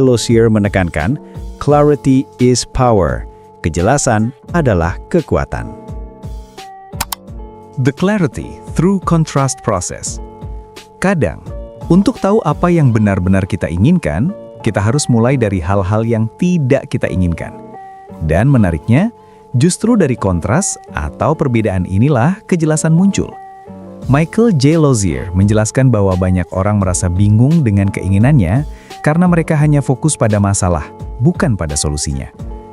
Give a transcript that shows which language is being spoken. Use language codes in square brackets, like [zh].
[en] Lozier menekankan, clarity is power. [id] Kejelasan adalah kekuatan. [en] The clarity through contrast process. [id] Kadang, untuk tahu apa yang benar-benar kita inginkan, kita harus mulai dari hal-hal yang tidak kita inginkan. Dan menariknya, justru dari kontras atau perbedaan inilah kejelasan muncul. Michael J. Lozier menjelaskan bahwa banyak orang merasa bingung dengan keinginannya karena mereka hanya fokus pada masalah, bukan pada solusinya.